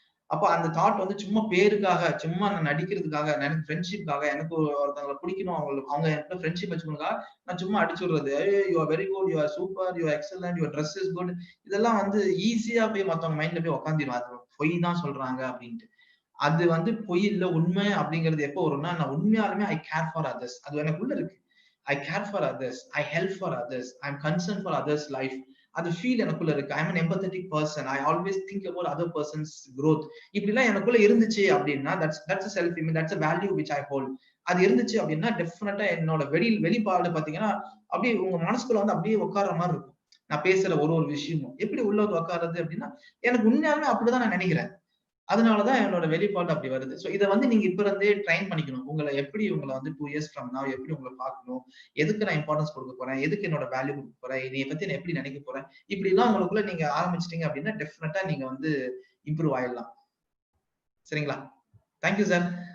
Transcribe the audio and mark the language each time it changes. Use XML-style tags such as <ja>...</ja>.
<ta>அப்ப அந்த தாட் வந்து சும்மா பேருக்காக, சும்மா நான் நடிக்கிறதுக்காக, எனக்கு ஃப்ரெண்ட்ஷிப்காக, எனக்கு ஒருத்தவங்களை பிடிக்கணும், அவங்க எனக்கு ஃப்ரெண்ட்ஷிப் வச்சுக்கணுங்க, நான் சும்மா அடிச்சு விடுறது,</ta> <en>you are very good, you are super, you are excellent, your dress is good,</en> <ta>இதெல்லாம் வந்து ஈஸியா போய் மத்தவங்க மைண்ட்ல போய் உட்காந்துடும். அது பொய் தான் சொல்றாங்க அப்படின்ட்டு. அது வந்து பொய் இல்ல, உண்மை அப்படிங்கிறது எப்போ வரும்னா, நான் உண்மையாலுமே</ta> <en>I care for others,</en> <ta>அது எனக்குள்ள இருக்கு.</ta> <en>I care for others, I help for others, I am concern for others life,</en> <ta>அது ஃபீல் எனக்குள்ள இருக்கு.</ta> <en>I am an empathetic person, I always think about other person's growth.</en> <ta>இப்படி எல்லாம் எனக்குள்ள இருந்துச்சு அப்படின்னா</ta> <en>that's a self image, that's a value which I hold.</en> <ta>அது இருந்துச்சு அப்படின்னா டெஃபினட்டா என்னோட வெளிப்பாடு பாத்தீங்கன்னா அப்படியே உங்க மனசுக்குள்ள வந்து அப்படியே உட்கார்ற மாதிரி இருக்கும். நான் பேசுற ஒரு விஷயமும் எப்படி உள்ள உட்காருது அப்படின்னா எனக்கு உண்மையாலுமே அப்படிதான் நான் நினைக்கிறேன், அதனாலதான் என்னோட வெளிப்பாடு அப்படி வருது. சோ இதை வந்து நீங்க இப்ப இருந்தே ட்ரைன் பண்ணிக்கணும். உங்களை வந்து</ta> <en>2 years from now</en> <ta>எப்படி உங்களை பார்க்கணும், எதுக்கு நான் இம்பார்ட்டன்ஸ் கொடுக்க போறேன், எதுக்கு என்னோட வேல்யூ கொடுக்க போறேன், இதை பத்தி நான் எப்படி நினைக்க போறேன், இப்படி எல்லாம் உங்களுக்குள்ள நீங்க ஆரம்பிச்சிட்டீங்க அப்படின்னா டெஃபினட்டா நீங்க வந்து இம்ப்ரூவ் ஆயிடலாம். சரிங்களா? Thank you sir.</ta>